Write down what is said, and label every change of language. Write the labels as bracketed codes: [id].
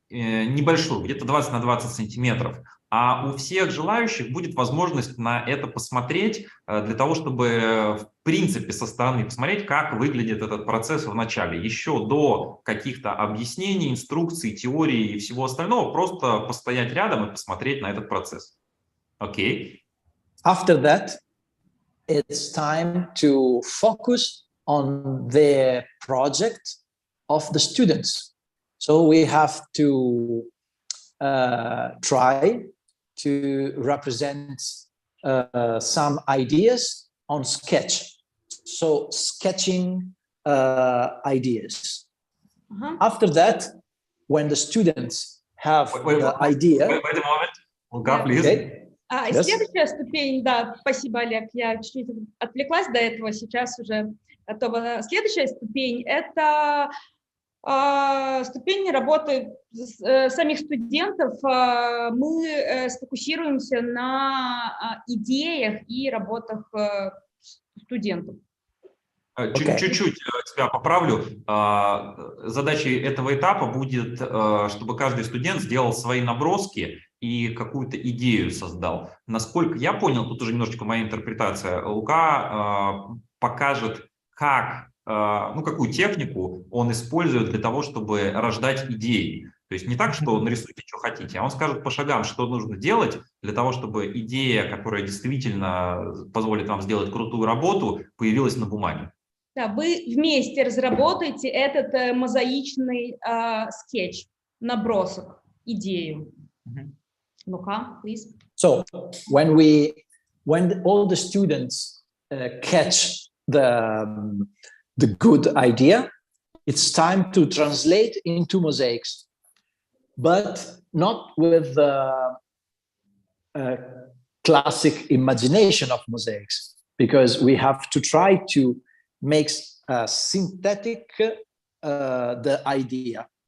[ru] небольшую, где-то 20 на 20 сантиметров. А у всех желающих будет возможность на это посмотреть, для того, чтобы в принципе со стороны посмотреть, как выглядит этот процесс в начале. Еще до каких-то объяснений, инструкций, теории и всего остального, просто постоять рядом и посмотреть на этот процесс. Окей. [en] After that, it's time to focus on the project of the students. So we have to try to represent some ideas on sketch. So sketching ideas. After that, when the students have the idea. Wait a moment. Luca, please. Okay. Yes. [ru] Следующая ступень, да, спасибо, Олег, я чуть-чуть отвлеклась до этого, сейчас уже готова. Следующая ступень – это ступень работы самих студентов. Мы сфокусируемся на идеях и работах студентов. Чуть-чуть тебя поправлю. Задачей этого этапа будет, чтобы каждый студент сделал свои наброски и какую-то идею создал. Насколько я понял, тут уже немножечко моя интерпретация, Лука покажет, как, какую технику он использует для того, чтобы рождать идеи. То есть не так, что нарисуйте, что хотите, а он скажет по шагам, что нужно делать для того, чтобы идея, которая действительно позволит вам сделать крутую работу, появилась на бумаге. Да, вы вместе разработаете этот мозаичный скетч, набросок, идею. [en] Luca, please. So when all the students catch the good idea, it's time to translate into mosaics, but not with the classic imagination of mosaics, because we have to try to make synthetic the idea.